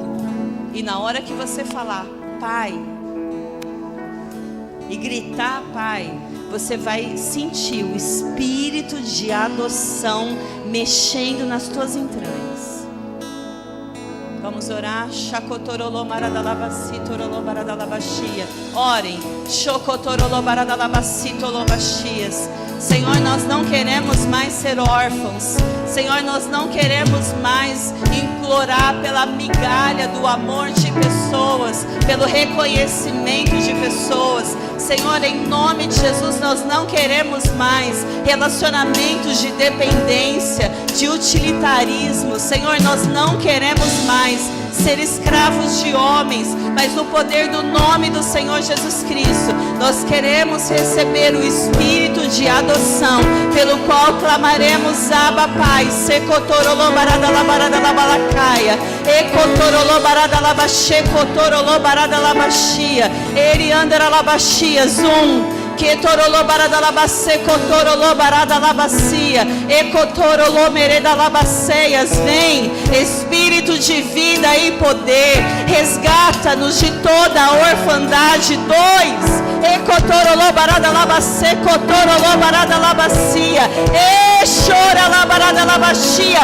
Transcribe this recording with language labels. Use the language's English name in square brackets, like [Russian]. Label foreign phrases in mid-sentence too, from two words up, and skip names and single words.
[Portuguese] E na hora que você falar Pai, e gritar, Pai, você vai sentir o espírito de adoção mexendo nas tuas entranhas. Vamos orar. Chacotorolô maradalabasi torolô maradalabashia. Orem. Chocotorolô maradalabasi tolobaxias. Senhor, nós não queremos mais ser órfãos. Senhor, nós não queremos mais implorar pela migalha do amor de pessoas, pelo reconhecimento de pessoas. Senhor, em nome de Jesus, nós não queremos mais relacionamentos de dependência, de utilitarismo. Senhor, nós não queremos mais ser escravos de homens, mas no poder do nome do Senhor Jesus Cristo, nós queremos receber o espírito de adoção, pelo qual clamaremos, Abba Pai, Secotorolô baradalabaradalabalacaya, Ecotorolô baradalabaxecotorolô baradalabashia, Eriandaralabashia, Zum. Que torolô baradalabace, cotorolô baradalabacia, ecotorolô meredalabaceias. Vem, Espírito de vida e poder, resgata-nos de toda a orfandade. 2, ecotorolô baradalabace, cotorolô baradalabacia, exoralá baradalabashia.